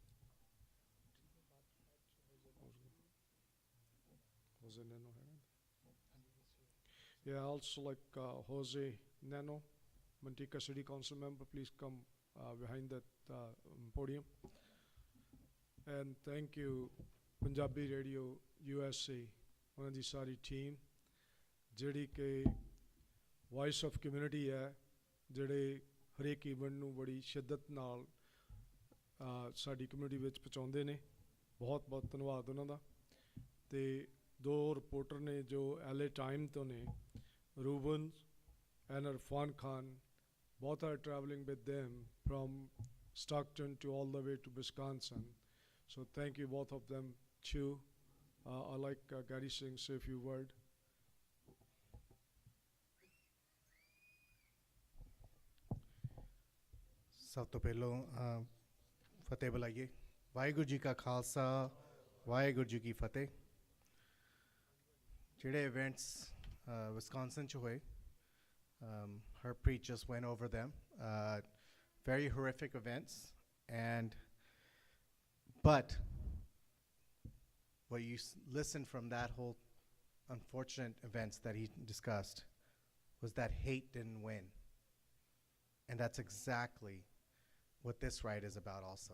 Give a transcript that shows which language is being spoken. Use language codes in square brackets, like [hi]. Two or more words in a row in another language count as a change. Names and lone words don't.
[en] Jose Neno. Yeah, also like Jose Neno, Mantika City Council Member, please come behind that podium. And thank you, [pa] Punjabi Radio USA, ਉਹਨਾਂ ਦੀ ਸਾਰੀ ਟੀਮ ਜਿਹੜੀ ਕਿ [en] voice of community [pa] ਹੈ, ਜਿਹੜੇ ਹਰੇਕ ਇਵੈਂਟ ਨੂੰ ਬੜੀ ਸ਼ਿੱਦਤ ਨਾਲ ਸਾਡੀ ਕਮਿਊਨਿਟੀ ਵਿੱਚ ਪਹੁੰਚਾਉਂਦੇ ਨੇ। ਬਹੁਤ ਬਹੁਤ ਧੰਨਵਾਦ ਉਹਨਾਂ ਦਾ। ਤੇ 2 ਰਿਪੋਰਟਰ ਨੇ ਜੋ LA ਟਾਈਮ ਤੋਂ ਨੇ, [en] Ruben and Irfan Khan, both are traveling with them from Stockton to all the way to Wisconsin. So thank you both of them too. I like Gary Singh say a few words. [pa] ਸਭ ਤੋਂ ਪਹਿਲਾਂ ਫਤਿਹ ਬੁਲਾਈਏ। ਵਾਹਿਗੁਰੂ ਜੀ ਕਾ ਖਾਲਸਾ, ਵਾਹਿਗੁਰੂ ਜੀ ਕੀ ਫਤਿਹ। ਜਿਹੜੇ ਇਵੈਂਟਸ ਵਿਸਕੌਨਸਨ 'ਚ ਹੋਏ, Harpreet [en] just went over them. Very horrific events, but what you listened from that whole unfortunate events that he discussed was that hate didn't win. And that's exactly what this ride is about also.